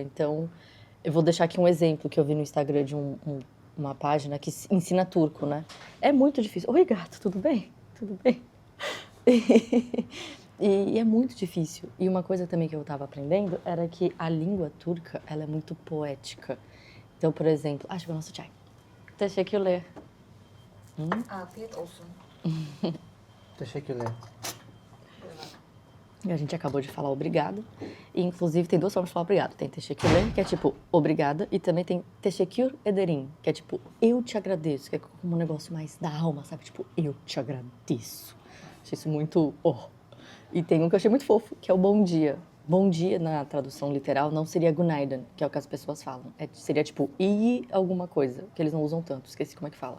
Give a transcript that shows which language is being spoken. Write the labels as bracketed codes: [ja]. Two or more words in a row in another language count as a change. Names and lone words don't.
[pt] Então, eu vou deixar aqui um exemplo que eu vi no Instagram de uma página que ensina turco, né. É muito difícil. Oi, gato, tudo bem? Tudo bem? E é muito difícil. E uma coisa também que eu estava aprendendo era que a língua turca, ela é muito poética. Então, por exemplo, chegou o nosso chai. [tr] Teşekkürler. Afiyet olsun. Teşekkürler. [pt] E a gente acabou de falar obrigado. E, inclusive, tem 2 formas de falar obrigado. Tem teşekkürler, que é tipo obrigada. E também tem [tr] teşekkür ederim, [pt] que é tipo eu te agradeço. Que é como um negócio mais da alma, sabe? Tipo, eu te agradeço. Achei isso muito... E tem um que eu achei muito fofo, que é o bom dia. Bom dia, na tradução literal, não seria günaydın, que é o que as pessoas falam. Seria tipo iyi alguma coisa, que eles não usam tanto, esqueci como é que fala.